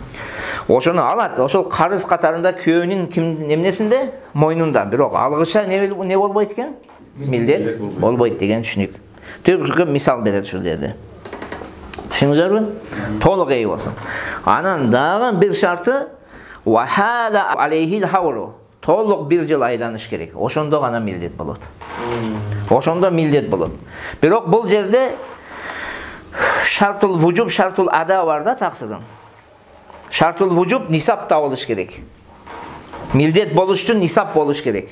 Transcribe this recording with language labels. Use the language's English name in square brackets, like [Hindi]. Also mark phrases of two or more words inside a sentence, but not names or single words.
[Kyrgyz] Ошону алат. Ошол карыз катарында күйөөнүн ким эмнесинде? Мойнунда. Бирок алгыча не болбойт экен? Милдет болбойт деген түшүнүк. Түпкү мисал берет ушул жерде. Түшүндүңүзбү? Толук ээ болсун. Анан дагы бир шарты [Arabic] وحال عليه الحول. [Kyrgyz] Толук бир жыл айланыш керек. Ошондо гана милдет болот. Ошондо милдет болот. Бирок бул жерде [Arabic] شرط الوجوب، شرط الأداء [Kyrgyz] бар да таксырдын. [Arabic] شرط الوجوب [Kyrgyz] нисап табылыш керек. Милдет болуш үчүн нисап болуш керек.